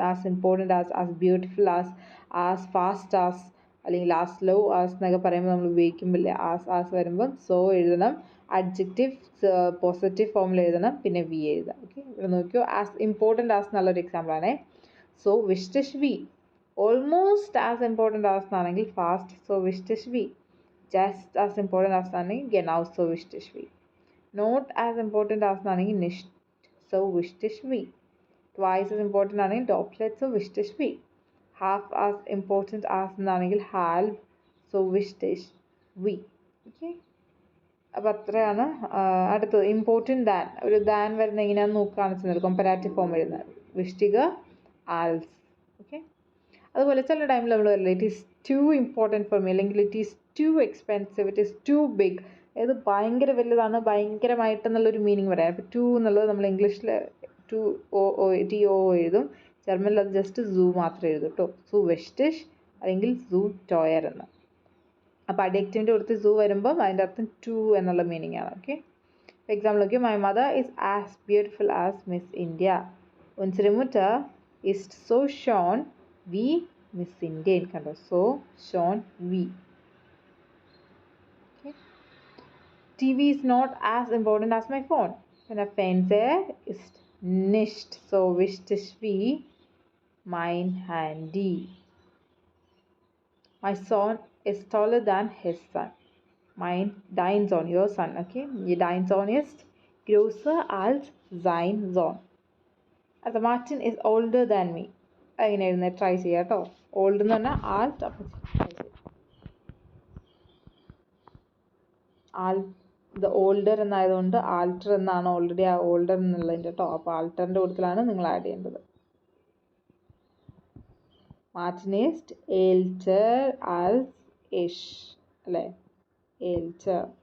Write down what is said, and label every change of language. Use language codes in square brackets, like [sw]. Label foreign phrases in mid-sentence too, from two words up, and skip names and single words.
[en] as important as beautiful as fast as, [ml] അല്ലെങ്കിൽ [en] as low as [ml] എന്നൊക്കെ പറയുമ്പോൾ നമ്മൾ ഉപയോഗിക്കുമ്പോൾ ആസ് വരുമ്പം സോ എഴുതണം, [en] adjective positive formil [ml] എഴുതണം, പിന്നെ വി എഴുതാം. ഓക്കെ, ഇവിടെ നോക്കിയോ, [en] as important as [ml] എന്നുള്ളൊരു എക്സാമ്പിളാണേ. [de] so wichtig wie. [en] almost as important as [de] എന്നാണെങ്കിൽ fast so wichtig wie. [en] just as important as [de] എന്നാണെങ്കിൽ genau so wichtig wie. [en] not as important as [de] എന്നാണെങ്കിൽ nicht so wichtig wie. [en] twice as important [de] ആണെങ്കിൽ doppelt so wichtig wie. [en] half as important as [de] എന്നാണെങ്കിൽ halb so wichtig wie. [ml] ഓക്കെ, അപ്പോൾ അത്രയാണ്. അടുത്തത് [en] important than. [ml] ഒരു ദാൻ വരുന്ന എങ്ങനെയാണെന്ന് നോക്കുകയാണ് ചെയ്യുന്നത്. [en] comparative form [de] വരുന്നത് wichtiger als. [ml] ഓക്കെ. അതുപോലെ ചില ടൈമിൽ നമ്മൾ പറയില്ല [en] it is too important for me, അല്ലെങ്കിൽ it is too expensive, it is too big. [ml] അതായത് ഭയങ്കര വലുതാണ്, ഭയങ്കരമായിട്ടെന്നുള്ളൊരു മീനിങ് പറയാം. അപ്പോൾ ടു എന്നുള്ളത് നമ്മൾ ഇംഗ്ലീഷിൽ [en] too T O [ml] എഴുതും, ജർമ്മനിൽ അത് ജസ്റ്റ് സൂ മാത്രമേ എഴുതും കേട്ടോ. [de] zu wichtig അല്ലെങ്കിൽ zu teuer എന്ന്. [ml] അപ്പോൾ അഡ്ജക്റ്റീവിൻ്റെ കൊടുത്ത് സൂ വരുമ്പം അതിൻ്റെ അർത്ഥം ടു എന്നുള്ള മീനിങ് ആണ്. ഓക്കെ. [en] for example നോക്കിയോ, my mother is as beautiful as Miss India. [de] unsere Mutter ist so schön wie Miss India. കണ്ടോ, so schön wie. [en] TV is not as important as my phone. [de] Mein Fernseher ist nicht so wichtig wie mein Handy. [en] My son is taller than his son. [de] Dein Sohn, [en] your son. [de] Okay, dein Sohn ist größer als sein Sohn. [en] Also Martin is older than me. [ml] അങ്ങനെ ട്രൈ ചെയ്യാം കേട്ടോ. ഓൾഡ് എന്ന് പറഞ്ഞാൽ ആൾട്ട്. അപ്പം ഇത് ഓൾഡർ എന്നായതുകൊണ്ട് ആൾട്ടർ എന്നാണ് ഓൾറെഡി ആ ഓൾഡർ എന്നുള്ളതിൻ്റെ കേട്ടോ. അപ്പോൾ ആൾട്ടറിൻ്റെ കൂട്ടത്തിലാണ് നിങ്ങൾ ആഡ് ചെയ്യേണ്ടത്. [de] Martin ist älter als ich, [ml] അല്ലേ, ഏൽറ്റർ.